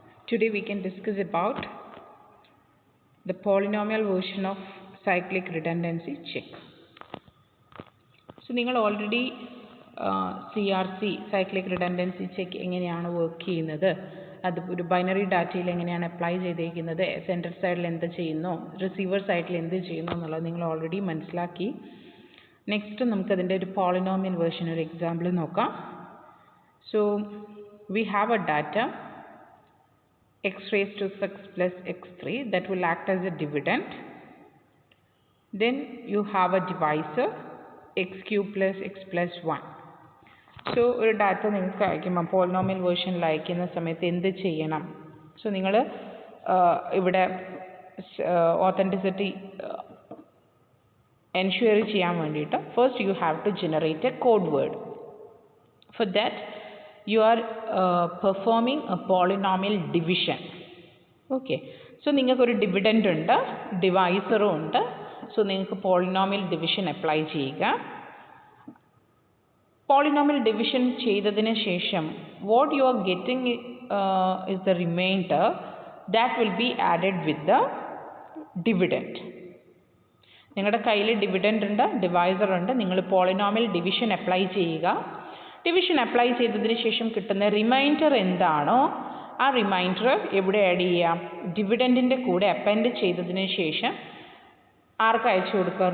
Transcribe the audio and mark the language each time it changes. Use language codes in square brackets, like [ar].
[en] Today we can discuss about the polynomial version of cyclic redundancy check. [ml] So നിങ്ങൾ already CRC cyclic redundancy check എങ്ങനെയാണ് work ചെയ്യുന്നത്, അത് ഒരു binary ഡാറ്റയിൽ എങ്ങനെയാണ് അപ്ലൈ ചെയ്തിരിക്കുന്നത്, സെൻറ്റർ സൈഡിൽ എന്ത് ചെയ്യുന്നു, റിസീവർ സൈഡിൽ എന്ത് ചെയ്യുന്നു എന്നുള്ളത് നിങ്ങൾ ഓൾറെഡി മനസ്സിലാക്കി. നെക്സ്റ്റ് നമുക്കതിൻ്റെ ഒരു പോളിനോമിയൽ വേർഷൻ ഒരു എക്സാമ്പിൾ നോക്കാം. [en] So we have a data x raised to 6 plus x3 that will act as a dividend. Then you have a divisor x cube plus x plus 1. [ml] So ഒരു data നിങ്ങൾക്ക് അയക്കുമ്പോൾ polynomial വേർഷനിൽ അയക്കുന്ന സമയത്ത് എന്ത് ചെയ്യണം? So നിങ്ങൾ ഇവിടെ ഓതൻറ്റിസിറ്റി എൻഷുർ ചെയ്യാൻ വേണ്ടിയിട്ട് [en] First you have to generate a code word. For that you are performing a polynomial division. [ml] Okay, so നിങ്ങൾക്ക് ഒരു ഡിവിഡൻഡ് ഉണ്ട്, ഡിവൈസറും ഉണ്ട്. സോ നിങ്ങൾക്ക് പോളിനോമിയൽ ഡിവിഷൻ അപ്ലൈ ചെയ്യുക. പോളിനോമിയൽ ഡിവിഷൻ ചെയ്തതിന് ശേഷം [en] what you are getting is the remainder that will be added with the dividend. [ml] നിങ്ങളുടെ കയ്യിൽ ഡിവിഡൻഡ് ഉണ്ട്, ഡിവൈസർ ഉണ്ട്. നിങ്ങൾ പോളിനോമിയൽ ഡിവിഷൻ അപ്ലൈ ചെയ്യുക. ഡിവിഷൻ അപ്ലൈ ചെയ്തതിന് ശേഷം കിട്ടുന്ന റിമൈൻഡർ എന്താണോ ആ റിമൈൻഡർ എവിടെ ആഡ് ചെയ്യാം? ഡിവിഡൻറ്റിൻ്റെ കൂടെ അപ്പൻഡ് ചെയ്തതിന് ശേഷം ആർക്ക് അയച്ചു കൊടുക്കുക?